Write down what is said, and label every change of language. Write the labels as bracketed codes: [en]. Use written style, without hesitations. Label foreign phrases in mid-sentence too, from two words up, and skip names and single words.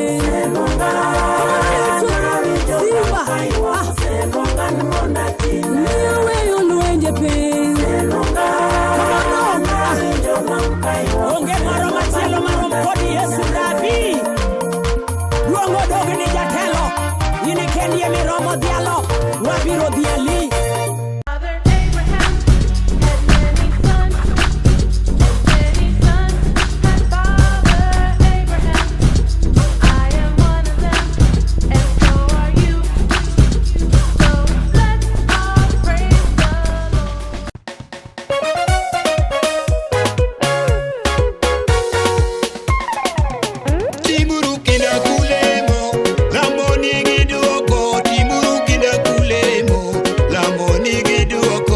[luo] Imiya weyo lwenje pe. Onge moro machielo marom kodi Yesu Rabi. Luongo dogni jatelo, ini kendi emiromo dhialo, wabiro dhiali. [en] Father Abraham had many sons, had Father Abraham. I am one of them, and so are you. So let's all praise the [luo] Timuru kina kulemo, lamoni giduoko. Timuru kina kulemo, lamoni giduoko.